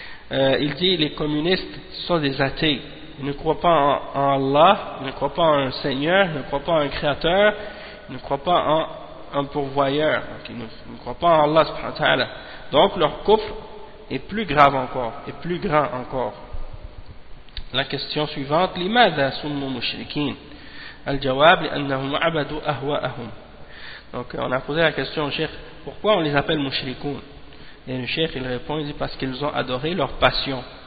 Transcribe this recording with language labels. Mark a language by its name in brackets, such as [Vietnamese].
[French] Il dit les communistes sont des athées, ils ne croient pas en Allah, ils ne croient pas en un seigneur, ils ne croient pas en un créateur, ils ne croient pas en un pourvoyeur, donc ils ne croient pas en Allah subhanahu wa ta'ala. Donc leur kufr est plus grave encore, est plus grand encore. La question suivante: [Arabic] لماذا سموا مشركين؟ الجواب: لأنهم عبدوا أهواءهم. [French] Donc on a posé la question au cheikh, pourquoi on les appelle mushrikoun? Et le cheikh il répond, il dit parce qu'ils ont adoré leur passion.